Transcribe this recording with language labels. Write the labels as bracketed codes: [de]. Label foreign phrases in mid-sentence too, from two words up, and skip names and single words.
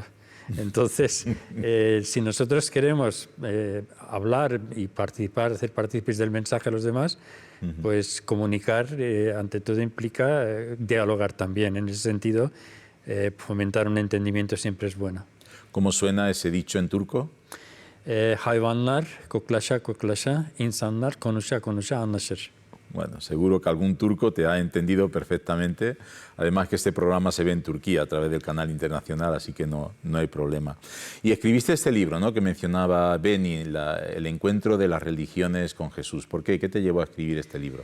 [es] Entonces, si nosotros queremos hablar y participar, hacer partícipes del mensaje a los demás, pues comunicar, ante todo, implica dialogar también. En ese sentido, fomentar un entendimiento siempre es bueno. ¿Cómo suena ese dicho en turco? [tr] Hayvanlar koklaşa koklaşa, insanlar konuşa konuşa anlaşır. [es] Bueno, seguro que algún turco te ha entendido perfectamente. Además que este programa se ve en Turquía a través del canal internacional, así que no hay problema. Y escribiste este libro, ¿no?, que mencionaba Beni, el encuentro de las religiones con Jesús. ¿Por qué? ¿Qué te llevó a escribir este libro?